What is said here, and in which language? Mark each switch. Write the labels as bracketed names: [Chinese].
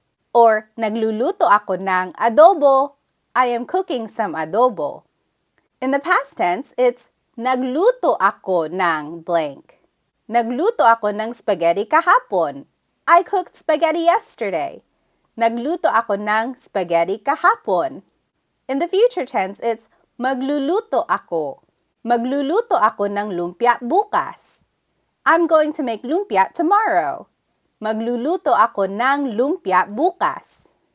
[Filipino] Or, nagluluto ako ng adobo. [English] I am cooking some adobo. In the past tense, it's [Filipino] nagluto ako ng [English] blank. [Filipino] Nagluto ako ng spaghetti kahapon. [English] I cooked spaghetti yesterday. [Filipino] Nagluto ako ng spaghetti kahapon. [English] In the future tense, it's [Filipino] magluluto ako. Magluluto ako ng lumpia bukas. [English] I'm going to make lumpia tomorrow. [Filipino] Magluluto ako ng lumpia bukas.